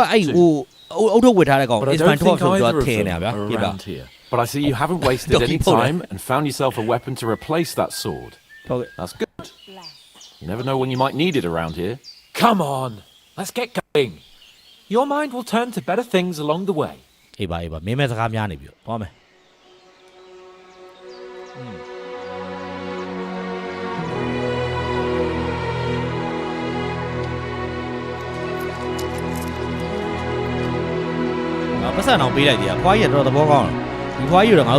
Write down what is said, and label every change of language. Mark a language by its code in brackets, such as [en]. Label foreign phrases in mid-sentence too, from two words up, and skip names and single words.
[en] But I don't think either of them are around here. But I see you haven't wasted any time and found yourself a weapon to replace that sword. That's good. You never know when you might need it around here. Come on, let's get going. Your mind will turn to better things along the way. [my] ပတ်စံအောင်ပေးလိုက်တယ်။ဖွားကြီးကတော့သဘောကောင်းတယ်။ဒီဖွားကြီးတော့ငါတို့